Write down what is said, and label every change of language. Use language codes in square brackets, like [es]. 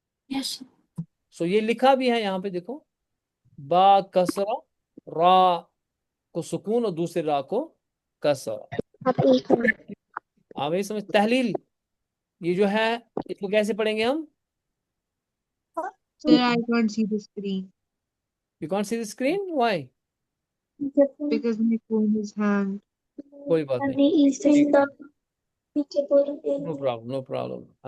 [en] yes [hi] so ये लिखा भी है यहाँ पे, देखो, बा कसरा, रा को सुकून और दूसरे रा को कसरा। आप ये समझ, तहलील ये जो है इसको कैसे पढ़ेंगे हम? [en] Sir, I can't see the screen you can't see the screen, why? because my phone is hanged. [hi] कोई बात नहीं, [en] No problem, no problem.